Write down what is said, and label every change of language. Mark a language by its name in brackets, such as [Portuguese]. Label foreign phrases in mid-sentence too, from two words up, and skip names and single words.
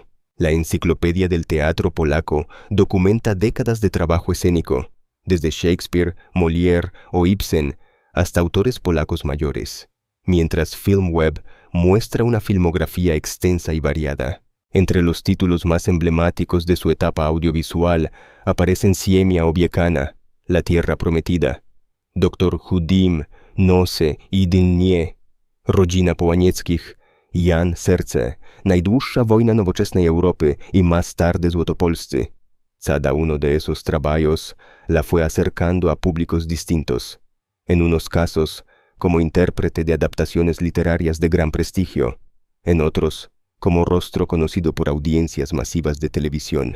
[Spanish] La Enciclopedia del Teatro Polaco documenta décadas de trabajo escénico, desde Shakespeare, Molière o Ibsen hasta autores polacos mayores, mientras FilmWeb muestra una filmografía extensa y variada. Entre los títulos más emblemáticos de su etapa audiovisual aparecen Ziemia Obiecana, La Tierra Prometida, Dr. Chudim, Noce i Dnie, Rodzina Połanieckich, Jan Serce, Najdłuższa wojna nowoczesnej Europy y más tarde Złotopolscy. Cada uno de esos trabajos la fue acercando a públicos distintos, en unos casos como intérprete de adaptaciones literarias de gran prestigio, en otros como rostro conocido por audiencias masivas de televisión.